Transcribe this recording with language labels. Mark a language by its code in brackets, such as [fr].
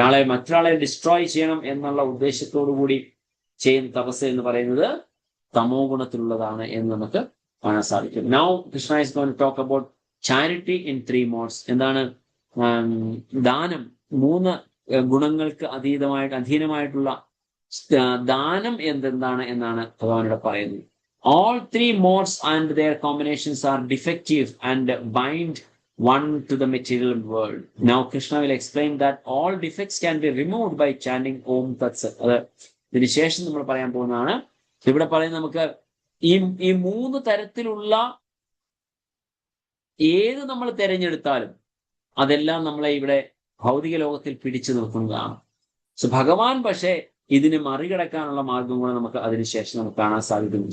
[ml] മറ്റൊരാളെ ഡിസ്ട്രോയ് ചെയ്യണം എന്നുള്ള ഉദ്ദേശത്തോടു കൂടി ചെയ്യുന്ന തപസ് എന്ന് പറയുന്നത് തമോ ഗുണത്തിലുള്ളതാണ് എന്ന് നമുക്ക് കാണാൻ സാധിക്കും. [en] Now Krishna is going to talk about charity in 3 modes. [ml] എന്താണ് ദാനം? 3 ഗുണങ്ങൾക്ക് അധീനമായിട്ടുള്ള ദാനം എന്താണ് എന്നാണ് ഭഗവാനോട് പറയുന്നത്. [en] All 3 modes and their combinations are defective and bind one to the material world. Now Krishna will explain that all defects can be removed by chanting Om Tat Sat. [ml] അത് ഇതിന് ശേഷം നമ്മൾ പറയാൻ പോകുന്നതാണ്. ഇവിടെ പറയുന്നത് നമുക്ക് ഈ 3 തരത്തിലുള്ള ഏത് നമ്മൾ തിരഞ്ഞെടുത്താലും അതെല്ലാം നമ്മളെ ഇവിടെ ഭൗതിക ലോകത്തിൽ പിടിച്ചു നിർത്തുന്നതാണ്. സോ ഭഗവാൻ പക്ഷേ ഇതിന് മറികടക്കാനുള്ള മാർഗം കൂടെ നമുക്ക് അതിനുശേഷം നമുക്ക് കാണാൻ സാധിക്കുന്നു.